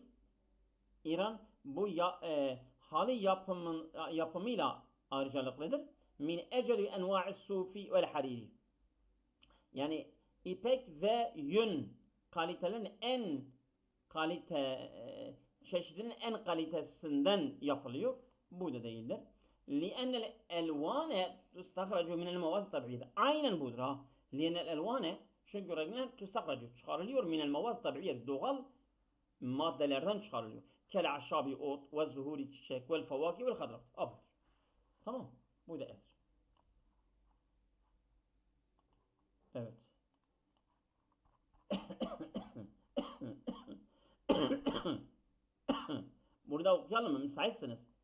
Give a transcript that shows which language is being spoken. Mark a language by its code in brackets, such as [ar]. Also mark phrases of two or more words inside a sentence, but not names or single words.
[tr] İran bu hali yapımıyla ayrıcalıklıdır. [ar] من أجود أنواع الصوف والحرير. [tr] Yani ipek ve yün kalitelerin çeşidinin en kalitesinden yapılıyor. Bu da değildir. [ar] لأن الألوان تستخرج من المواد الطبيعية. [tr] Aynen budur ha. [ar] لأن الألوان, [tr] çünkü renkler tüstakracı, çıkarılıyor, [ar] من المواد الطبيعية, [tr] doğal maddelerden çıkarılıyor. [ar] كالأعشاب, ot, والزهور, çiçek, والفواكه والخضرات. [tr] Abudur. Tamam. Bu da edir. Evet. Burada okuyalım mı? Müsaitsiniz.